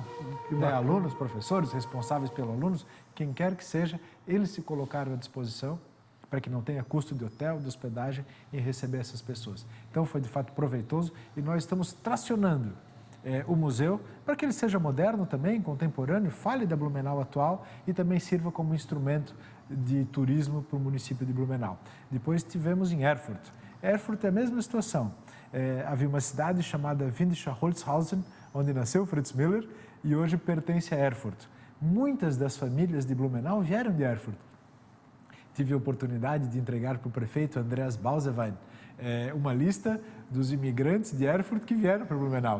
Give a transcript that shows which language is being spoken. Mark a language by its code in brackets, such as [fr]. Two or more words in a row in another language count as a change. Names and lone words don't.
[pt] Alunos, professores, responsáveis pelos alunos, quem quer que seja, eles se colocaram à disposição para que não tenha custo de hotel, de hospedagem em receber essas pessoas. Então, foi de fato proveitoso e nós estamos tracionando o museu para que ele seja moderno também, contemporâneo, fale da Blumenau atual e também sirva como instrumento de turismo para o município de Blumenau. Depois estivemos em Erfurt. Erfurt é a mesma situação. Havia uma cidade chamada Windischer Holzhausen, onde nasceu Fritz Müller e hoje pertence a Erfurt. Muitas das famílias de Blumenau vieram de Erfurt. Tive a oportunidade de entregar para o prefeito Andreas Bausewein uma lista dos imigrantes de Erfurt que vieram para Blumenau.